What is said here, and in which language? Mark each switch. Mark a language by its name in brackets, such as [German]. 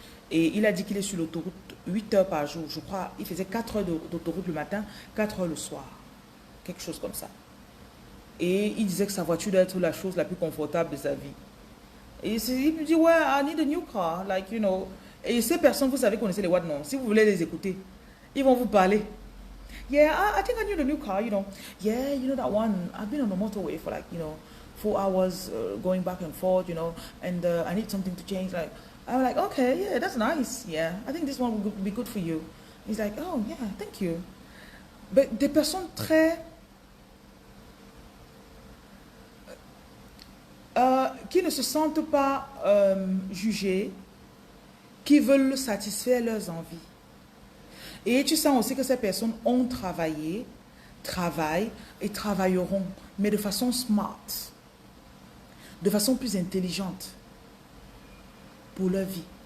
[French] Et il a dit qu'il est sur l'autoroute 8 heures par jour. Je crois, il faisait 4 heures d'autoroute le matin, 4 heures le soir. Quelque chose comme ça. Et il disait que sa voiture doit être la chose la plus confortable de sa vie. Et il me dit, ouais, [English] I need a new car. Like, you know. [French] Et ces personnes, vous savez, connaissez les what non. Si vous voulez les écouter, ils vont vous parler. [English] Yeah, I think I need a new car, you know. Yeah, you know that one. I've been on the motorway for like, you know, 4 hours going back and forth, you know. And I need something to change. Like, I'm like, okay, yeah, that's nice. Yeah, I think this one will be good for you. He's like, oh, yeah, thank you. [French] Mais des personnes très... qui ne se sentent pas jugées, qui veulent satisfaire leurs envies. Et tu sens aussi que ces personnes ont travaillé, travaillent et travailleront, mais de façon smart, de façon plus intelligente pour leur vie.